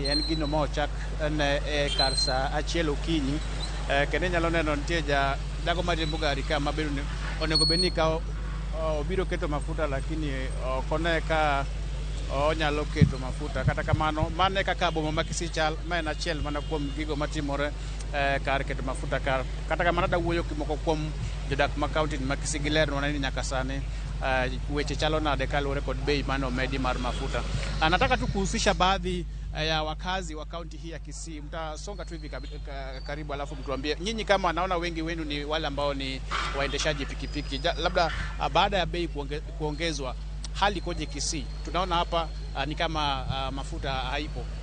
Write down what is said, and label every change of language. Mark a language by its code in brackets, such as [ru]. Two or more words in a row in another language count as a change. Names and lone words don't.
[luo] En gino ma ochak ne kar sa achiel okinyi, kendo nyalo neno nitie dago mariembo gari ka mabedo onego bedni ka obiro keto mafuta lakini okone ka onyalo keto mafuta. Kata kamano mane kaka boma ma Kisii chal, ma en achiel mana kuom gigo matimore kar keto mafuta kar. Kata kamano da wuoyo kimoko kuom jodak ma kaunti ma Kisii gi ler ni nyaka sani weche chalo nade kaluwore kod bei mano medi mar mafuta. [sw] Nataka tu kuhusisha baadhi ya wakazi wa kaunti hii ya Kisii. Mtasonga tu hivi karibu alafu mtuambie nyinyi kama naona wengi wenu ni wale ambao ni waendeshaji pikipiki. Labda baada ya bei kuongezwa hali koje Kisii? Tunaona hapa ni kama mafuta haipo.